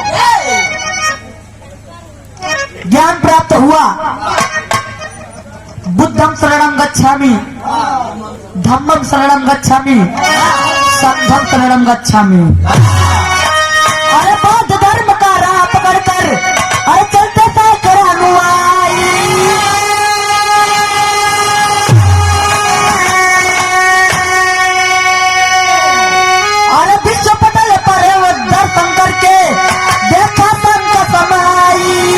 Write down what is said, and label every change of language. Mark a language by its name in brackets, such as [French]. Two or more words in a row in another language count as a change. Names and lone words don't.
[Hindi] ज्ञान प्राप्त हुआ, [Pali] बुद्धम शरणम गच्छामि, धम्मम शरणम गच्छामि, संघम शरणम गच्छामि। [Hindi] अरे बौद्ध धर्म का राह पकड़कर अरे चलते साकर अनुयायी, अरे विश्व पटल पर वो दर्शन करके देखा संत समाई।